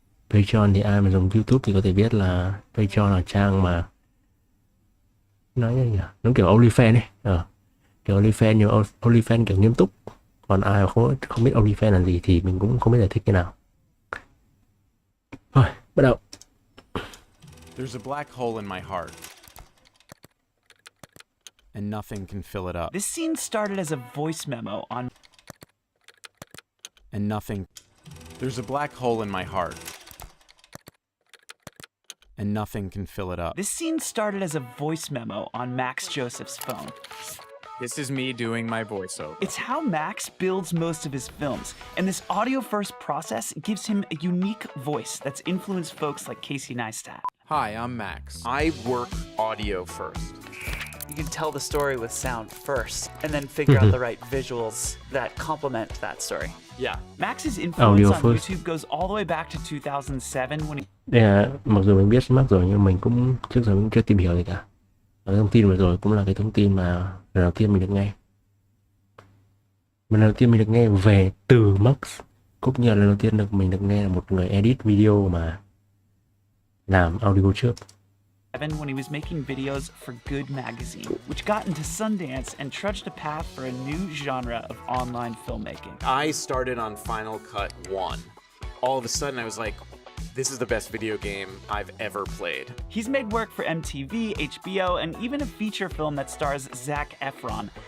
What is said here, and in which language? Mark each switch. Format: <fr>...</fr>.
<vi>Patreon thì ai mà dùng YouTube thì có thể biết là Patreon là trang mà nói như nhỉ, nó kiểu OnlyFans ấy, kiểu OnlyFans, nhưng OnlyFans kiểu nghiêm túc. Còn ai mà không biết OnlyFans là gì thì mình cũng không biết giải thích như nào. Thôi, bắt đầu.</vi> <en>There's a black hole in my heart, and nothing can fill it up. This scene started as a voice memo on... And nothing... There's a black hole in my heart, and nothing can fill it up. This scene started as a voice memo on Max Joseph's phone. This is me doing my voiceover. It's how Max builds most of his films, and this audio-first process gives him a unique voice that's influenced folks like Casey Neistat. Hi, I'm Max. I work audio first. You can tell the story with sound first, and then figure out the right visuals that complement that story. Yeah. Max's influence Audio on first. YouTube goes all the way back to 2007 when he...</en> <vi>Đây là, mặc dù mình biết Max rồi nhưng mình cũng trước giờ mình chưa tìm hiểu gì cả. Và cái thông tin vừa rồi cũng là cái thông tin mà lần đầu tiên mình được nghe. Lần đầu tiên mình được nghe về từ Max, cũng như là lần đầu tiên mình được nghe là một người edit video mà làm audio trước.</vi> <en>when he was making videos for Good Magazine, which got into Sundance and trudged a path for a new genre of online filmmaking. I started on Final Cut 1. All of a sudden I was like, this is the best video game I've ever played. He's made work for MTV, HBO, and even a feature film that stars Zac Efron.</en>